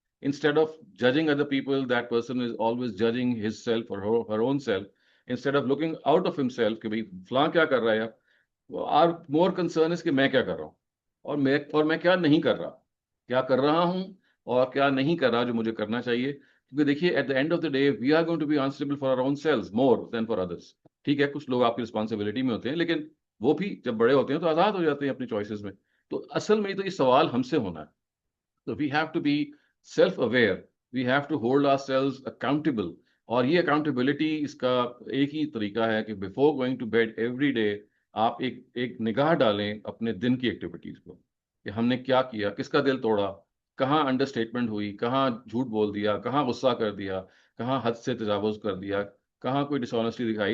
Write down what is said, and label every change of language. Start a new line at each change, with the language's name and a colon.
English: Instead of judging other people, that person is always judging his self or her own self. Instead of looking out of himself
Urdu: کہ بھائی فلاں کیا کر رہا ہے،
English: our more concern is
Urdu: کہ میں کیا کر رہا ہوں اور میں کیا نہیں کر رہا، کیا کر رہا ہوں اور کیا نہیں کر رہا جو مجھے کرنا چاہیے. کیونکہ دیکھیے
English: At the end of the day we are going to be answerable for our own selves more than for others.
Urdu: ٹھیک ہے کچھ لوگ آپ کی رسپانسبلٹی میں ہوتے ہیں، لیکن وہ بھی جب بڑے ہوتے ہیں تو آزاد ہو جاتے ہیں اپنی چوائسیز میں. تو اصل میں تو یہ سوال ہم سے ہونا ہے. تو
English: We have to be self aware, we have to hold our selves accountable.
Urdu: اور یہ اکاؤنٹیبلٹی اس کا ایک ہی طریقہ ہے کہ
English: before going to bed every day
Urdu: آپ ایک نگاہ ڈالیں اپنے دن کی ایکٹیویٹیز کو کہ ہم نے کیا کیا، کس کا دل توڑا، کہاں انڈر اسٹیٹمنٹ ہوئی، کہاں جھوٹ بول دیا، کہاں غصہ کر دیا، کہاں حد سے تجاوز کر دیا، کہاں کوئی ڈس آنیسٹی دکھائی.